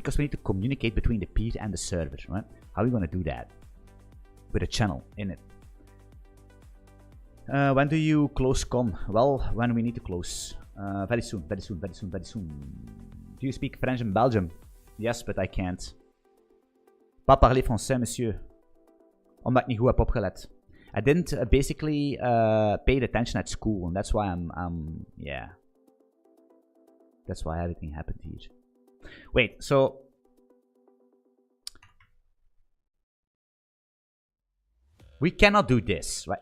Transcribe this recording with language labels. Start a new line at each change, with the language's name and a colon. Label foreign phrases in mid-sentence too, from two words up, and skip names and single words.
English: Because we need to communicate between the peer and the server, right? How are we going to do that? with a channel in it. When do you close com? Well, when we need to close. Very soon, very soon, very soon, very soon. Do you speak French in Belgium? Yes, but I can't.
French: Pas parler français, monsieur.
Dutch: Omdat ik niet goed heb opgelet.
English: I didn't basically pay attention at school, and that's why yeah. That's why everything happened here. Wait, so... we cannot do this, right?